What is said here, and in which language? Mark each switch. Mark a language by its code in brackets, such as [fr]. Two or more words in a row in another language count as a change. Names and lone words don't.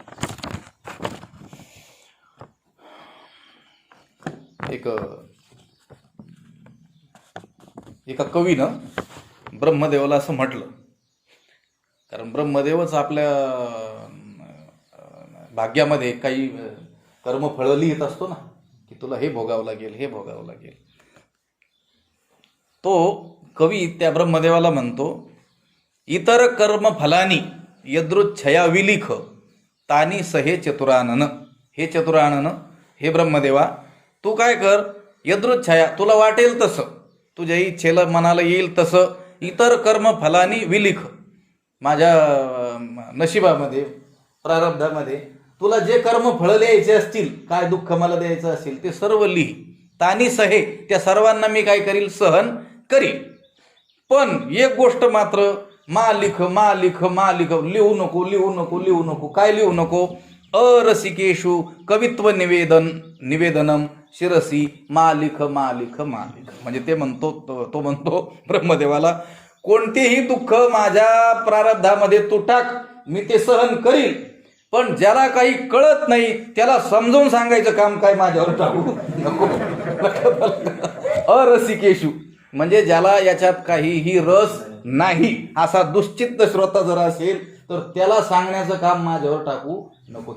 [mr] एका कवीनं ब्रह्मदेवाला असं म्हटलं, कारण ब्रह्मदेवच आपल्या भाग्यामध्ये काही कर्मफळ लिहित असतो ना, की तुला हे भोगावं लागेल, हे भोगावं लागेल. तो कवी त्या ब्रह्मदेवाला म्हणतो, [sa] इतर कर्मफलानी यदृच्छया विलिख तानी सहे चतुरानन. [mr] हे चतुरानन, हे ब्रह्मदेवा, तू काय कर, यदृच्छया तुला वाटेल तसं, तुझ्या इच्छेला मनाला येईल तसं [sa] इतर कर्मफलानी विलिख, [mr] माझ्या नशिबामध्ये, प्रारब्धामध्ये तुला जे कर्मफळ लिहायचे असतील, काय दुःख मला द्यायचं असेल ते सर्व लिही. [sa] तानी सहे, [mr] त्या सर्वांना मी काय करील, सहन करील. पण एक गोष्ट मात्र, [sa] मालिख मालिख मालिख, [mr] लिहू नको लिहू नको लिहू नको. काय लिहू नको, [sa] अरसिकेशु कवित्व निवेदनम शिरसी मालिख मालिख मालिख. [mr] म्हणजे ते म्हणतो, तो म्हणतो ब्रह्मदेवाला, कोणतेही दुःख माझ्या प्रारब्धामध्ये तू टाक, मी ते सहन करील. पण ज्याला काही कळत नाही त्याला समजावून सांगायचं काम काय माझ्यावर टाकू नको. अरसिकेशु म्हणजे ज्याला याच्यात काहीही रस नाही, असा दुश्चित्त श्रोता जर असेल तर त्याला सांगण्याचं काम माझ्यावर टाकू नको.